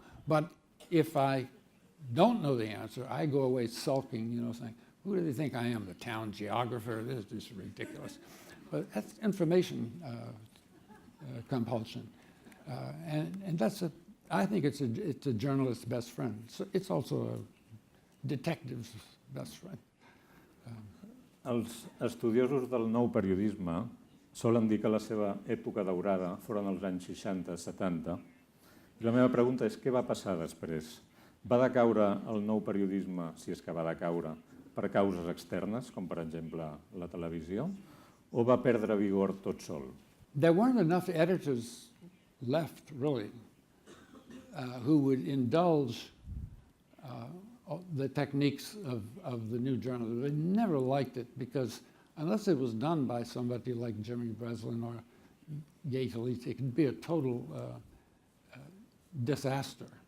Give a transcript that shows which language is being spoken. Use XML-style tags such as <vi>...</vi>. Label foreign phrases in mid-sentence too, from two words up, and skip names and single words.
<en>But if I don't know the answer, I go away sulking, saying, who do they think I am, the town geographer? This is just ridiculous. But that's information compulsion. And that's I think it's a journalist's best friend. So it's also a detective's best friend.</en> <ca>Els estudiosos del nou periodisme solen dir que la seva època daurada foren els anys 60-70. I la meva pregunta és què va passar després? Va decaure el nou periodisme, si és que va decaure, per causes externes, com per exemple la televisió, o va perdre vigor tot sol?</ca> <en>There weren't enough editors left, really, who would indulge the techniques of the new journalism. They never liked it because unless it was done by somebody like Jimmy Breslin or Gay Talese, it could be a total disaster.</en>